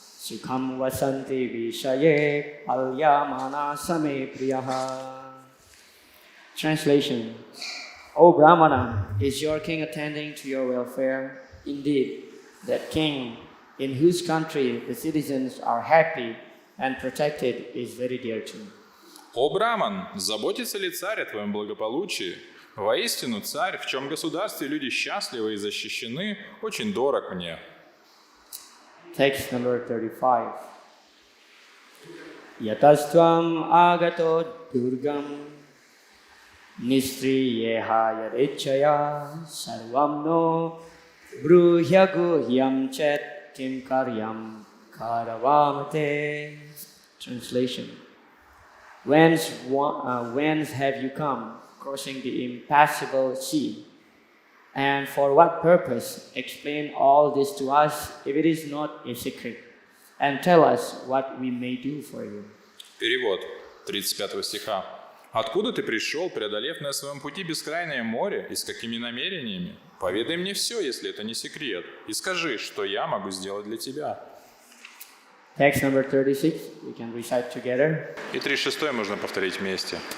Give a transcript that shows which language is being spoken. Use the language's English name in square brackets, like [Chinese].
[Sanskrit] Sukham vasanti vishaye palyamana same priyaha. Translation. [English] O Brahmana, is your king attending to your welfare? Indeed, that king in whose country the citizens are happy and protected is very dear to me. [Russian] О Браман, заботится ли царь о твоем благополучии? Воистину, царь, в чем государстве люди счастливы и защищены, очень дорог мне. [English] Text number 35. [Sanskrit] Yatastvam agato durgam nistriyeha yadechaya sarvam no bruhyaguhyam chet kim karyam karavamate. Translation. [English] Whence have you come, crossing the impassable sea? And for what purpose? Explain all this to us, if it is not a secret, and tell us what we may do for you. [Russian] Перевод 35 стиха. «Откуда ты пришел, преодолев на своем пути бескрайнее море, и с какими намерениями? Поведай мне все, если это не секрет, и скажи, что я могу сделать для тебя». [English] Text number 36, we can recite together. [Russian] И 36 можно повторить вместе.